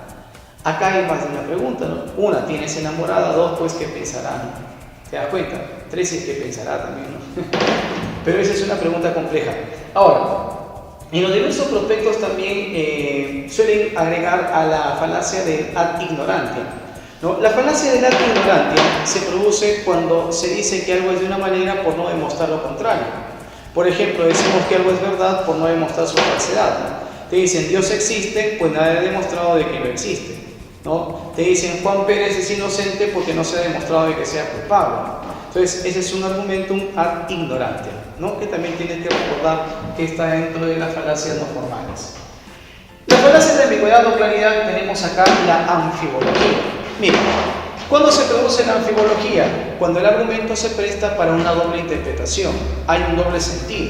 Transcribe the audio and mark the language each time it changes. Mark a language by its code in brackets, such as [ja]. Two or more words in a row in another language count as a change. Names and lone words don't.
[es] Acá hay más de una pregunta, ¿no? Una, ¿tienes enamorada? Dos, pues, ¿qué pensará? ¿no? ¿Te das cuenta? Tres es ¿qué pensará también, no? Pero esa es una pregunta compleja. Ahora, en los diversos prospectos también suelen agregar a la falacia del [la] ad ignorantia, [es] ¿no? La falacia del [la] ad ignorantia [es] se produce cuando se dice que algo es de una manera por no demostrar lo contrario. Por ejemplo, decimos que algo es verdad por no demostrar su falsedad, ¿no? Te dicen Dios existe, pues nadie ha demostrado de que no existe, ¿no? Te dicen Juan Pérez es inocente porque no se ha demostrado de que sea culpable. Entonces, ese es un [la] argumentum ad ignorantia, [es] ¿no? Que también tienes que recordar que está dentro de las falacias no formales. Las falacias de ambigüedad o claridad tenemos acá la anfibología. Mira, ¿cuándo se produce la anfibología? Cuando el argumento se presta para una doble interpretación, hay un doble sentido.